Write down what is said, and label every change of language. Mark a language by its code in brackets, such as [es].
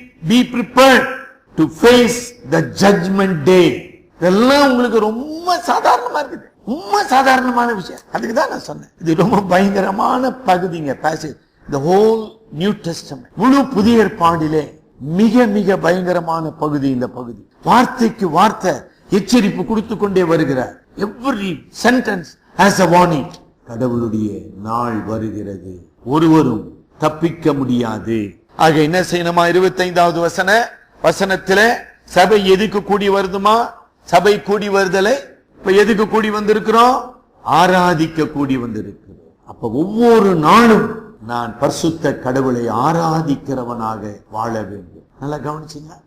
[en] be prepared to face the judgment day. [ta] இதெல்லாம் உங்களுக்கு ரொம்ப சாதாரணமா இருக்குது, ரொம்ப சாதாரணமான விஷயம். அதுக்கு தான் நான் சொன்னேன், இது ரொம்ப பயங்கரமான பகுதிங்க. [en] passage the whole New Testament, [ta] முழு புதிய ஏற்பாடிலே மிக மிக பயங்கரமான பகுதி இந்த பகுதி. வார்த்தைக்கு வார்த்தை எச்சரிப்பு கொடுத்து கொண்டே வருகிறார். [en] every sentence has a warning. [ta] கடவுளுடைய நாள் வருகிறது, ஒருவரும் தப்பிக்க முடியாது. ஆக என்ன செய்யணுமா? 25வது வசனத்திலே சபை எதுக்கு கூடி வருதுமா? சபை கூடி வருதலை இப்ப எதுக்கு கூடி வந்திருக்கிறோம்? ஆராதிக்க கூடி வந்திருக்கிறோம். அப்ப ஒவ்வொரு நாளும் நான் பரிசுத்த கடவுளை ஆராதிக்கிறவனாக வாழ வேண்டும். நல்லா கவனிச்சீங்களா?